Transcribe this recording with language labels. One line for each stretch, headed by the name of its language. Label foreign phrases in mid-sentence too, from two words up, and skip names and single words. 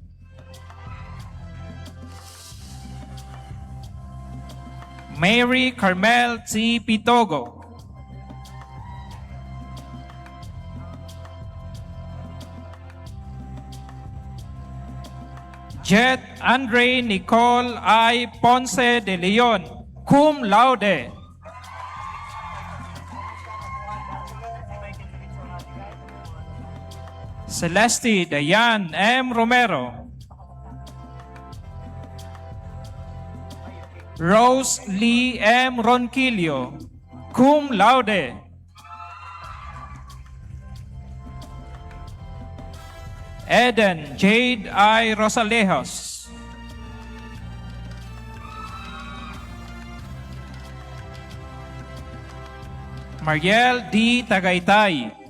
English: Mary Carmel T. Pitogo. Jet Andre Nicole I. Ponce de Leon,
Latin: cum laude.
English: Celeste Dayan M. Romero. Rose Lee M. Ronquillo,
Latin: cum laude.
English: Eden Jade I. Rosalejos. Mariel D. Tagaytay.